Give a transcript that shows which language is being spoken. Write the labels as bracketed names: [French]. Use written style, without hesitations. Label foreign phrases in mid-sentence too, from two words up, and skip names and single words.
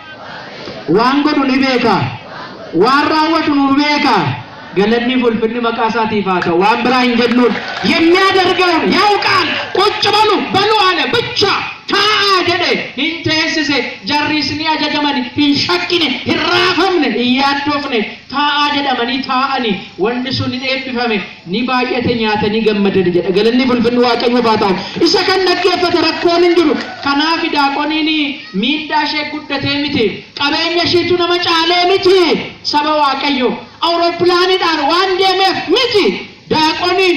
[Oromo] waan godhu ni beeka waan raawwatu nu beeka galanni fulfinni maqaa isaatiif haa ta'u waan biraa hin jennuun [Amharic] የሚያደርገውን ያውቃል ቁጭ በሉ አለ ብቻ ታአ [Oromo] jedhe hin teessise jarriisni ajajaman hin shakkine hin raafamne hin yaaddofne taa'aa jedhamanii taa'anii wanni sun hin eebbifame ni baay'ate nyaatanii gammadan jedha galanni fulfinni Waaqayyo haa ta'u isa kan dhaggeeffate rakkoon hin jiru kanaaf daaqoniin miidhaa ishee guddatee miti qabeenya isheetu nama caalee miti saba Waaqayyo awurooppilaaniidhaan waan deemeef miti daaqoniin